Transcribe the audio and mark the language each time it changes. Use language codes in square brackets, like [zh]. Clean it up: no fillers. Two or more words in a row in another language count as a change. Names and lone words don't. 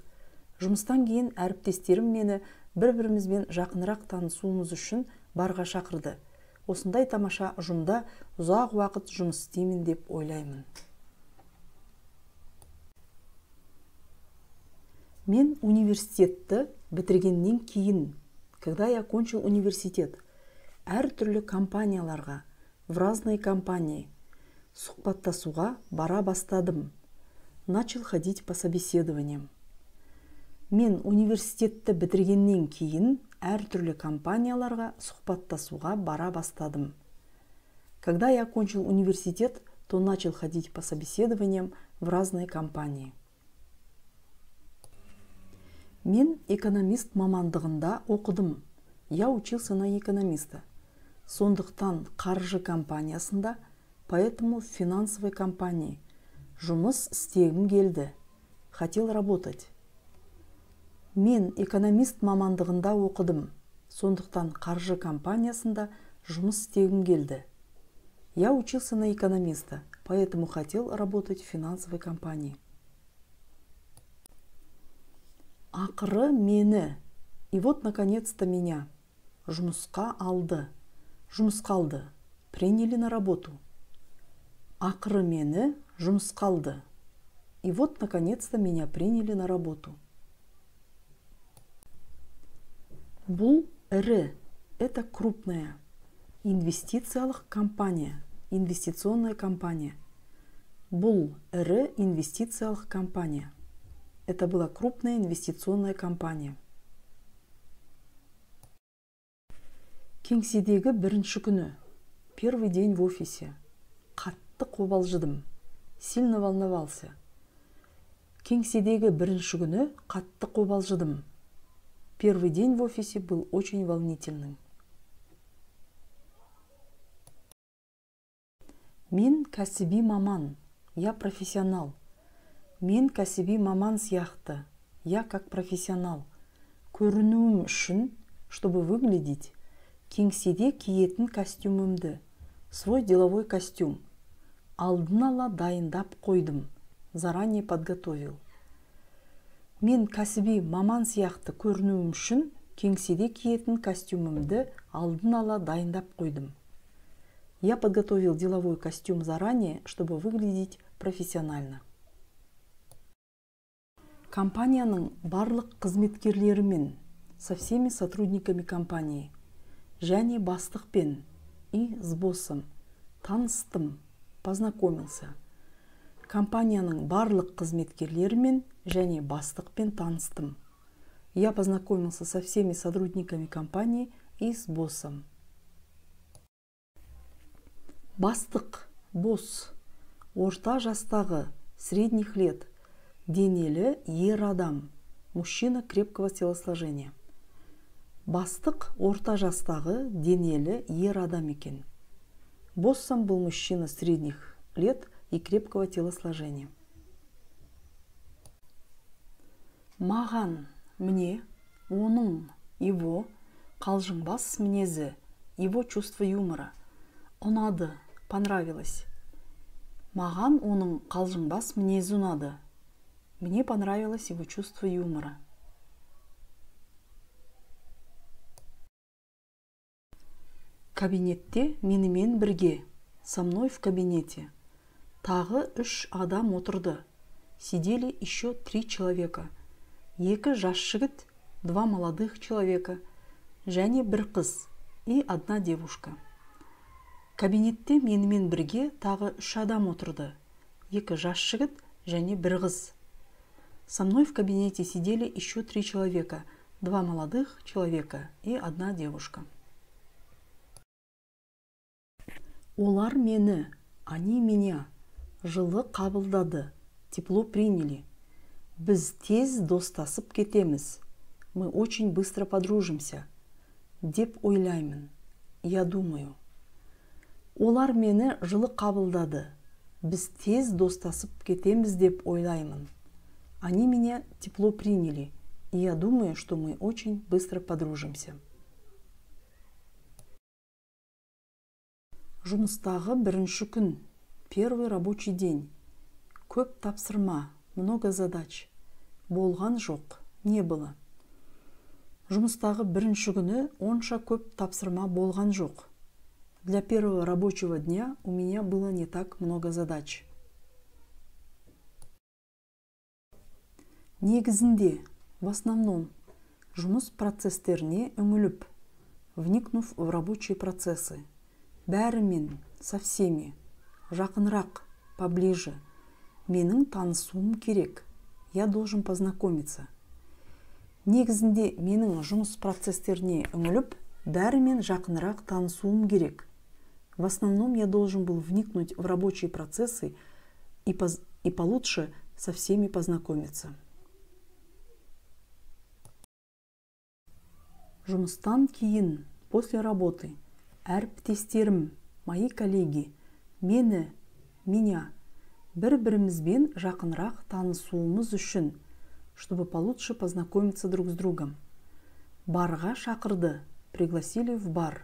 [kk] Жұмыстан кейін әріптестерім мені бір-бірімізбен жақынырақ танысуымыз үшін барға шақырды. Осындай тамаша ұжымда ұзақ уақыт жұмыс істеймін деп ойлаймын. Мен университетті бітіргеннен кейін, [ru] когда я окончил университет, [kk] әртүрлі компанияларға, [ru] в разные компании, [kk] сұхбаттасуға бара бастадым. [ru] Начал ходить по собеседованиям. [kk] Мен университетті бітіргеннен кейін, әртүрлі компанияларға сұхбаттасуға бара бастадым. [ru] Когда я окончил университет, то начал ходить по собеседованиям в разные компании. [kk] Мен экономист мамандығында оқыдым. [ru] Я учился на экономиста. [kk] Сондықтан қаржы компаниясында, [ru] поэтому в финансовой компании. [kk] Жұмыс істегім келді. [ru] Хотел работать. [kk] Мен экономист мамандығында оқыдым. Сондықтан қаржы компаниясында жұмыс істегім келді. [ru] Я учился на экономиста, поэтому хотел работать в финансовой компании. [kk] Ақыры мені, [ru] и вот наконец-то меня, [kk] жұмысқа алды. Жұмысқа алды. [ru] Приняли на работу. [kk] Ақыры мені, жұмысқа алды. [ru] И вот наконец-то меня приняли на работу. [kk] Бұл ірі, [ru] это крупная. [kk] Инвестициялық компания, [ru] инвестиционная компания. [kk] Бұл ірі инвестициялық компания. [ru] Это была крупная инвестиционная компания. [kk] Кеңседегі бірінші күні. [ru] Первый день в офисе. [kk] Қатты қобалжыдым. [ru] Сильно волновался. [kk] Кеңседегі бірінші күні қатты қобалжыдым. [ru] Первый день в офисе был очень волнительным. [kk] Мен кәсіби маман. [ru] Я профессионал. [kk] Мен кәсіби маман сияқты. [ru] Я как профессионал. [kk] Көрінуім үшін, [ru] чтобы выглядеть, [kk] кеңседе киетін костюмімді, [ru] свой деловой костюм, [kk] алдын ала дайындап қойдым. [ru] Заранее подготовил. [kk] Мен кәсіби маман сияқты көрінуім үшін, кеңседе киетін костюмімді алдын ала дайындап қойдым. [ru] Я подготовил деловой костюм заранее, чтобы выглядеть профессионально. [kk] Компанияның барлық қызметкерлерімен, [ru] со всеми сотрудниками компании, [kk] және бастықпен [ru] и с боссом таныстым, познакомился. [kk] Компанияның барлық қызметкерлерімен және бастықпен таныстым. [ru] Я познакомился со всеми сотрудниками компании и с боссом. [kk] Бастық, босс, орта жастағы, [ru] средних лет, [kk] денелі ер адам, [ru] мужчина крепкого телосложения. [kk] Бастық орта жастағы денелі ер адам екен. [ru] Боссом был мужчина средних лет и крепкого телосложения. Маған, мне, оның, его, [kk] қалжыңбас мінезі, [ru] его чувство юмора. [kk] Ұнады, понравилось. Маған оның қалжыңбас мінезі ұнады. [ru] Мне понравилось его чувство юмора. [kk] Кабинетте менімен бірге, [ru] со мной в кабинете. [kk] Тағы 3 адам отырды. [ru] Сидели еще 3 человека. [kk] 2 жас жігіт, [ru] 2 молодых человека, [kk] және 1 қыз [ru] и 1 девушка. [kk] Кабинетте менімен бірге тағы 3 адам отырды. 2 жас жігіт және 1 қыз. [ru] Со мной в кабинете сидели еще 3 человека, 2 молодых человека и 1 девушка. [kk] Олар мені, [ru] они меня, [kk] жылы қабылдады, [ru] тепло приняли. [kk] Біз тез достасып кетеміз. [ru] Мы очень быстро подружимся. [kk] Деп ойлаймын. [ru] Я думаю. [kk] Олар мені жылы қабылдады. Біз тез достасып кетеміз деп ойлаймын. [ru] Они меня тепло приняли. И я думаю, что мы очень быстро подружимся. [kk] Жұмыстағы бірінші күн. [ru] Первый рабочий день. [kk] Көп тапсырма. [ru] Много задач. [kk] Болған жоқ. [ru] Не было. [kk] Жұмыстағы бірінші күні онша көп тапсырма болған жоқ. [ru] Для первого рабочего дня у меня было не так много задач. Негізінде, в основном, [kk] жұмыс процесстеріне үңіліп, [ru] вникнув в рабочие процессы. Бәрімен, со всеми, [kk] жақынырақ, поближе. Менің танысуым керек. [ru] Я должен познакомиться. [kk] Негізінде менің жұмыс процесстеріне үңіліп, бәрімен жақынырақ танысуым керек. [ru] В основном я должен был вникнуть в рабочие процессы и получше со всеми познакомиться. [kk] Жұмыстан кейін, [ru] после работы, әріптестерім, мои коллеги, мені, меня, [kk] бір-бірімізбен жақынырақ танысуымыз үшін, [ru] чтобы получше познакомиться друг с другом. [kk] Барға шақырды, [ru] пригласили в бар.